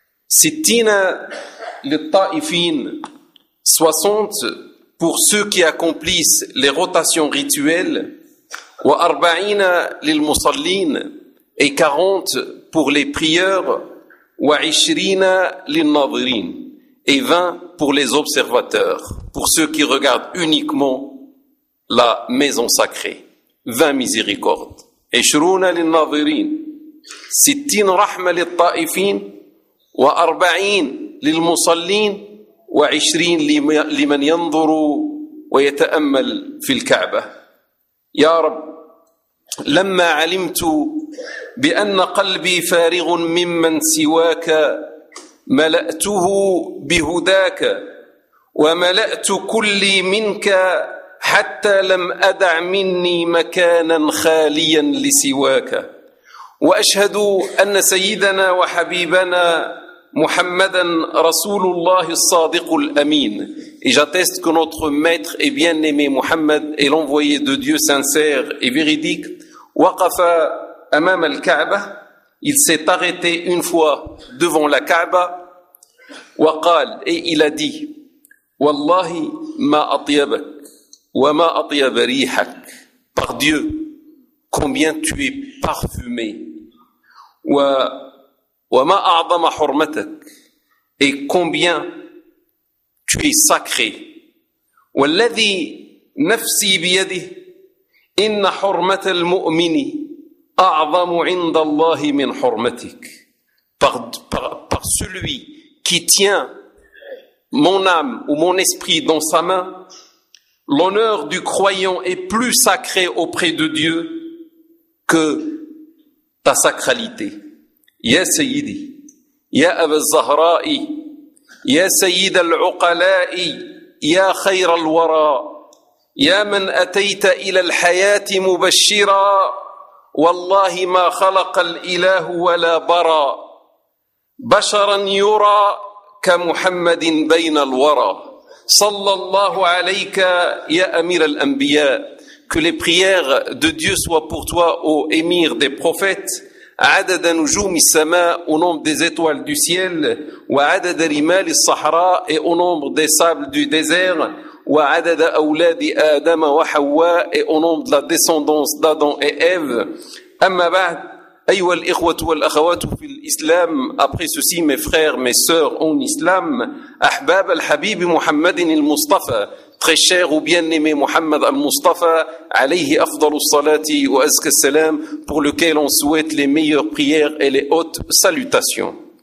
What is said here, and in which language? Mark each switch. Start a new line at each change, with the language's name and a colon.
Arabic: 60 للطائفين
French: 60 pour ceux qui accomplissent les rotations rituelles,
Arabic: wa 40 lil musallin
French: et 40 pour les prieurs,
Arabic: wa 20 lin nadirin
French: et 20 pour les observateurs, pour ceux qui regardent uniquement la maison sacrée, 20 miséricordes,
Arabic: 20 lin nadirin, 60 rahma lit taifin wa 40 lil musallin وعشرين لمن ينظر ويتأمل في الكعبة. يا رب، لما علمت بأن قلبي فارغ ممن سواك ملأته بهداك وملأت كلي منك حتى لم أدع مني مكانا خاليا لسواك، وأشهد أن سيدنا وحبيبنا Muhammadan Rasulullah al-Sadiq al-Amin.
French: Et j'atteste que notre maître et bien-aimé Muhammad est l'envoyé de Dieu sincère et véridique.
Arabic: Waqafa amam al-Ka'bah.
French: Il s'est arrêté une fois devant la Ka'bah.
Arabic: Waqal.
French: Et il a dit:
Arabic: Wallahi ma atyabak wa ma atyab rihak.
French: Par Dieu, combien tu es parfumé.
Arabic: Wa وما أعظم حرمتك
French: et combien tu es sacré.
Arabic: والذي نفسي بيده إن حرمة المؤمن أعظم عند الله من حرمتك.
French: Par celui qui tient mon âme ou mon esprit dans sa main, l'honneur du croyant est plus sacré auprès de Dieu que ta sacralité.
Arabic: يا سيدي يا أبا الزهراء يا سيد العقلاء يا خير الورى يا من أتيت إلى الحياة مبشرا والله ما خلق الإله ولا برى بشرا يرى كمحمد بين الورى صلى الله عليك يا أمير الأنبياء.
French: Que les prières de Dieu soient pour toi, ô émir des prophètes.
Arabic: عدد نجوم السماء
French: au nombre des étoiles du ciel,
Arabic: وعدد رمال الصحراء
French: et au nombre des sables du désert,
Arabic: وعدد أولاد آدم وحواء
French: et au nombre de la descendance d'Adam et Ève.
Arabic: أما بعد أيها الإخوة والأخوات في الإسلام.
French: Après ceci, mes frères, mes sœurs en islam,
Arabic: أحباب الحبيب محمد المصطفى.
French: Très cher ou bien-aimé Muhammad al-Mustafa,
Arabic: alayhi afdalu salati wa azka salam,
French: pour lequel on souhaite les meilleures prières et les hautes salutations.